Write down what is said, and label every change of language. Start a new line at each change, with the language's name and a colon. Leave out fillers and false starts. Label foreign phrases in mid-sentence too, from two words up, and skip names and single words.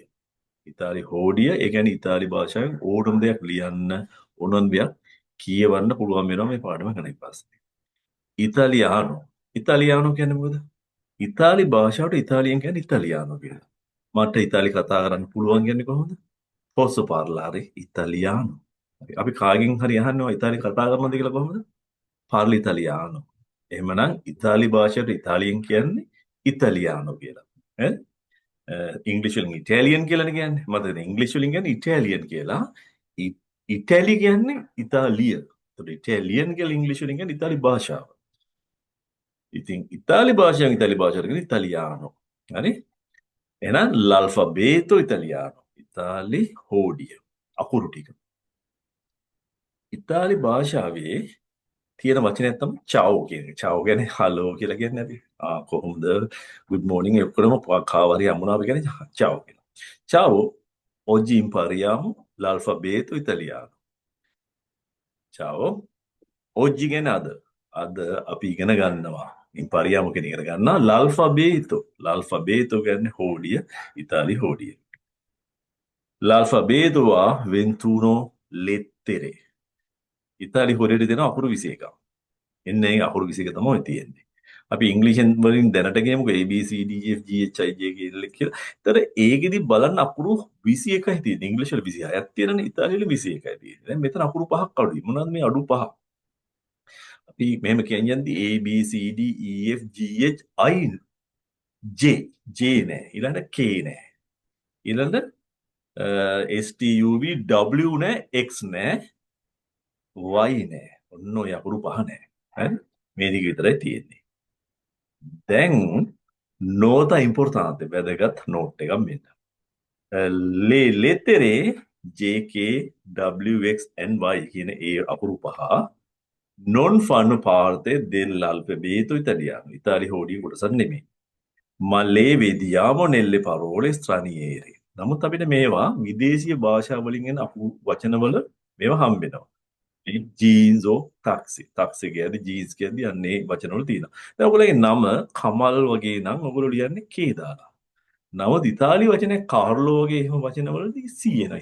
Sinhala: ඉතාලි හෝඩිය ඒ කියන්නේ ඉතාලි භාෂාවෙන් ඕනම දෙයක් ලියන්න ඕනම දෙයක් කියවන්න පුළුවන් වෙනවා මේ පාඩම කරන පස්සේ. ඉතාලියානෝ. ඉතාලියානෝ කියන්නේ මොකද? ඉතාලි භාෂාවට ඉතාලියෙන් කියන්නේ ඉතාලියානෝ කියලා. මට ඉතාලි කතා කරන්න පුළුවන් කියන්නේ කොහොමද?
Italian: posso parlare italiano.
Sinhala: අපි කාගෙන් හරි අහනවා ඉතාලි කතා කරනවද කියලා කොහොමද?
Italian: parli italiano.
Sinhala: එහෙමනම් ඉතාලි භාෂාවට ඉතාලියෙන් කියන්නේ ඉතාලියානෝ කියලා. ඈ ඉංග්‍රීසි වලින් ඉටාලියන් කියලානේ කියන්නේ. මතකද? ඉංග්‍රීසි වලින් කියන්නේ ඉටාලියන් කියලා. ඉතාලි කියන්නේ ඉතාලිය. ඒතකොට ඉටාලියන් කියලා ඉංග්‍රීසි වලින් කියන්නේ ඉතාලි භාෂාව. ඉතින් ඉතාලි භාෂාවෙන් ඉතාලි භාෂාවට කියන්නේ ඉතාලියානෝ. හරි? එහෙනම්
Italian: l'alfabeto italiano.
Sinhala: ඉතාලි හෝඩිය. අකුරු ටික. ඉතාලි භාෂාවේ තියෙන වචනයක් තමයි චාවෝ කියන එක. චාවෝ කියන්නේ හලෝ කියලා කියන්නේ අපි. කොහොමද?
English: good morning
Sinhala: ඔක්කොම කාවරි යමුනාව කියන්නේ චාවෝ කියලා.
Italian: චාවෝ oggi impariamo l'alfabeto italiano. ciao oggi
Sinhala: කියන්නේ අද. අද අපි ඉගෙන ගන්නවා. impariamo කියන ඉගෙන ගන්නවා l'alfabeto. l'alfabeto කියන්නේ හෝඩිය. ඉතාලි හෝඩිය.
Italian: L'alfabeto ha 21 lettere.
Sinhala: ඉතාලි හොරේට දෙන අකුරු 21ක්. එන්නේ අකුරු 21 තමයි තියෙන්නේ. අපි ඉංග්‍රීසියෙන් වලින් දැනට ගියමුකෝ A B C D E F G H I J K L කියලා. ඒතර ඒකෙදි බලන්න අකුරු 21යි තියෙන්නේ. ඉංග්‍රීසි වල 26ක් තියෙනනේ ඉතාලි වල 21යි තියෙන්නේ. දැන් මෙතන අකුරු පහක් අඩුයි. මොනවද මේ අඩු පහ? අපි මෙහෙම කියන්නේ A B C D E F G H I J නෑ. ඊළඟට K නෑ. ඊළඟට STUV W නෑ X නෑ Y නෑ. ඔන්න ඔය අකුරු පහ නෑ. හරි? මේ ටික විතරයි තියෙන්නේ. දැන්
Italian: nota importante
Sinhala: වැදගත් note එකක් මෙන්න.
Italian: le lettere J K W X and Y
Sinhala: කියන ඒ අකුරු පහ
Italian: non fanno parte dell'alfabeto italiano.
Sinhala: ඉතාලි හෝඩිය කොටසක් නෙමෙයි.
Italian: Ma le vediamo nelle parole straniere.
Sinhala: නමුත් අපිට මේවා විදේශීය භාෂා වලින් එන වචනවල මේවා හම්බෙනවා. ජීන්සෝ ටැක්සි කියද්දි ජීන්ස් කියද්දි අන්නේ වචනවල තියෙනවා. දැන් ඔයගොල්ලෝගේ නම කමල් වගේ නම් ඔයගොල්ලෝ ලියන්නේ කේ දාලා. නමුත් ඉතාලි වචනේ කාර්ලෝ වගේ එහෙම වචනවලදී සී එනවා.